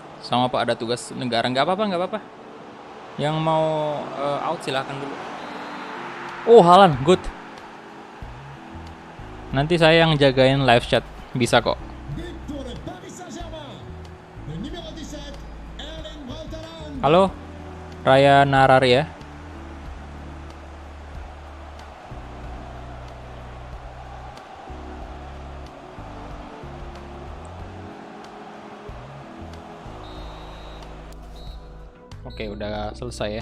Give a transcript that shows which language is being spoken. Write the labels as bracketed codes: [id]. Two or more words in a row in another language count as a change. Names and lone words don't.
[id] sama Pak ada tugas negara. Nggak apa-apa, nggak apa-apa. Yang mau out silahkan dulu. Oh, Haaland, good. Nanti saya yang jagain [en] live chat. [id] Bisa kok. [fr] But pour le Paris Saint-Germain. Le numéro 17, Erling Braut Haaland. [id] Halo, Raya Narari ya. Oke, udah selesai ya.